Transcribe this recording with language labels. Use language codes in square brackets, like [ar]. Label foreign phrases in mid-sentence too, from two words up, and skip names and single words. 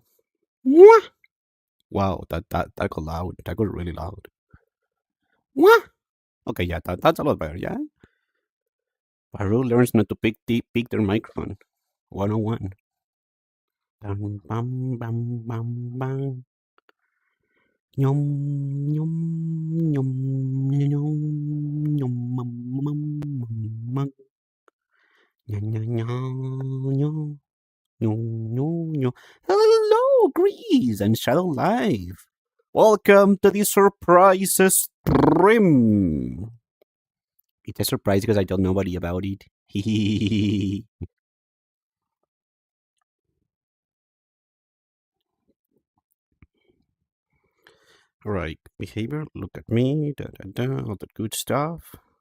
[en] Mwah! Wow, that got loud. That got really loud. Mwah! Okay, yeah, that's a lot better, yeah? Baru learns not to pick their microphone. 101. Bam, bam, bam, bam, bam. Nhom, nhom, nhom, nhom, nhom, mum, mum, mum, mum. Nya, nya, nya, nya, nyo, nyo, nyo. Hello, Grease and Shadow Live. Welcome to the surprise stream. It's a surprise because I told nobody about it. Right, behavior, look at me, all that good stuff.